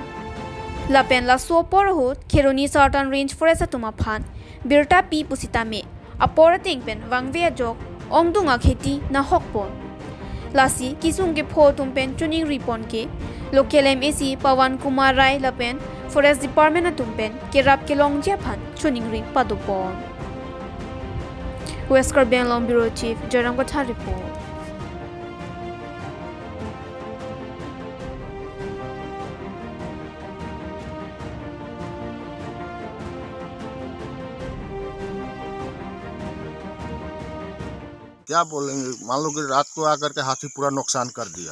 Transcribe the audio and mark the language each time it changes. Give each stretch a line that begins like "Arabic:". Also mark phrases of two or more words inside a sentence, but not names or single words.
Karbi: Lapen la sopor hot Keroni
English: Southern Range Forest
Karbi: atuma phan Birta pi pusitame Aporating pen Wangvea jok Ongdunga kheti na hokpon. Lasi kisung ke pho tumpen tuning ripon ke local MAC Pawan Kumar Rai lapen
English: Forest Department
Karbi: atumpen kerap kelong japhan tuning ring padupon.
English: West Karbianglong Bureau Chief Jaram Gatha report.
Hindi: क्या बोलेंगे, मान लो कि रात को आकर के हाथी पूरा नुकसान कर दिया।